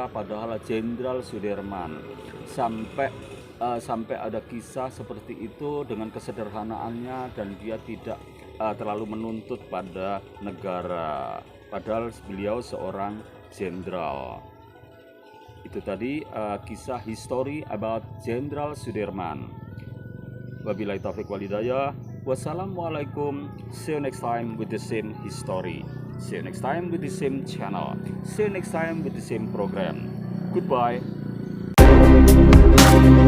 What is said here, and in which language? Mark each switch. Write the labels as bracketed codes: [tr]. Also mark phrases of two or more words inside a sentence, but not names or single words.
[id] Padahal Jenderal Sudirman sampai ada kisah seperti itu dengan kesederhanaannya, dan dia tidak terlalu menuntut pada negara, padahal beliau seorang jenderal. Itu tadi kisah [en] history about [id] Jenderal Sudirman. [ar] وبالله التوفيق والهداية. Wassalamualaikum. [en] See you next time with the same history. See you next time with the same channel. See you next time with the same program. Goodbye.